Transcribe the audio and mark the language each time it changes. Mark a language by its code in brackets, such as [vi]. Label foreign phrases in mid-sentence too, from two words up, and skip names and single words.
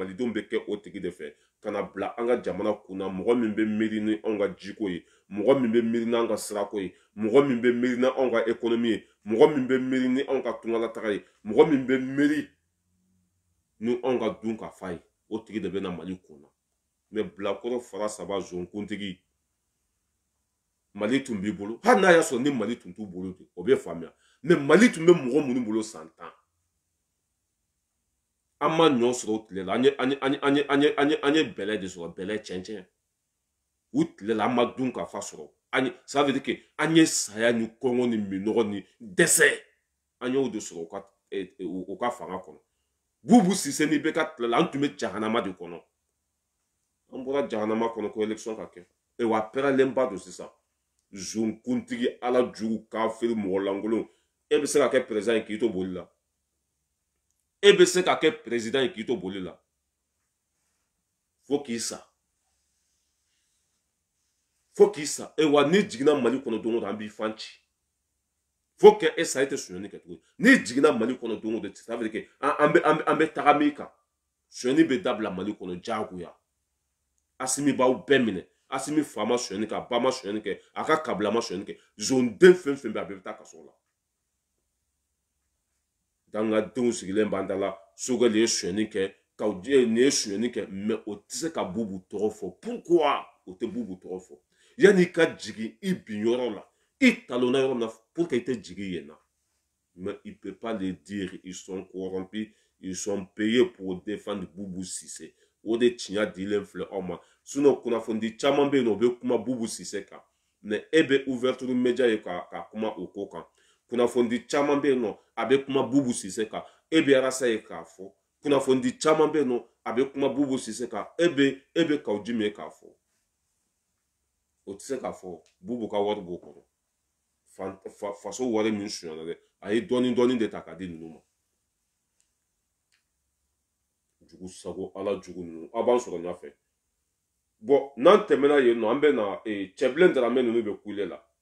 [bm] malidenw bɛ kɛ o tigi de fɛ ka na bila an ka jamana kunna mɔgɔ min bɛ miiri ni anw ka jiko ye mɔgɔ min bɛ miiri ni anw ka sirako ye mɔgɔ min bɛ miiri ni anw ka économie ye mɔgɔ min bɛ miiri ni anw ka tungalataga ye mɔgɔ min bɛ miiri ni anw ka dun ka fa ye o tigi de bɛ na Mali kunna mais bilakoro fara saba zonkuntigi Mali tun b'i bolo hali n'a y'a sɔrɔ ni Mali tun t'u bolo de o bɛ faamuya mais Mali tun bɛ mɔgɔ minnu bolo san 10 an ma ɲɔ sɔrɔ o tile la an ye bɛlɛ de sɔrɔ bɛlɛ cɛncɛn u tile la an ma dun ka fa sɔrɔ ça [fr] veut dire que [bm] an ye saya ni kɔngɔ ni minɔgɔ ni dɛsɛ an y'o de sɔrɔ u ka fanga kɔnɔ Bubu Sise ni bɛ ka tile la an tun bɛ jahanama de kɔnɔ an bɔra jahanama kɔnɔ ko élection ka kɛ wa pɛrɛnlenba don sisan zonkuntigi ala jugu kafiri mɔgɔ lankolon e bɛ se ka kɛ président ye k'i to boli la e bɛ se ka kɛ président ye k'i to boli la fo k'i sa wa n'i jiginna Mali kɔnɔ don o don an b'i fan ci fo que e sa e tɛ sonyani kɛ tuguni n'i jiginna Mali kɔnɔ don o don [fr] ça veut dire que [bm] an bɛ taga min kan sonyani bɛ dabila Mali kɔnɔ diyagoya Asimi b'aw bɛɛ minɛ Asimi fa ma sonyani kɛ a ba ma sonyani kɛ a ka kabila ma sonyani kɛ zonden fɛn fɛn bɛ a bɛɛ bɛ taa kaso la dangadenw sigilen b'an da la Sogɛl ye sonyani kɛ nin ye sonyani kɛ mais o tɛ se ka Bubu tɔgɔ fɔ pourquoi o tɛ Bubu tɔgɔ fɔ yanni i ka jigin i bin yɔrɔ la i talonna yɔrɔ min na [fr] pour que [bm] i tɛ jigin yen na [fr] mais il peut pas le dire ils sont corrompus ils sont payés pour défendre [bm] Bubu Sise o de tiɲɛ dilen filɛ aw ma sinon kunnafoni caman bɛ yen nɔ o bɛ kuma Bubu Sise kan mais e bɛ [fr] ouverture média [bm] ye ka kuma o ko kan kunnafoni caman bɛ yen nɔ a bɛ kuma Bubu Sise kan e bɛ arasa ye k'a fɔ kunnafoni caman bɛ yen nɔ a bɛ kuma Bubu Sise kan e bɛ kaw ji min ye k'a fɔ o tɛ se k'a fɔ Bubu ka wari b'o kɔnɔ faso wari min suɲana dɛ a ye dɔɔni de ta k'a di ninnu ma jugu sago ala jugu ninnu aw b'an sɔrɔ ɲɛfɛ bon n'an tɛmɛna yen nɔ an bɛ na Cɛbilen Daramɛ ninnu bɛ kule la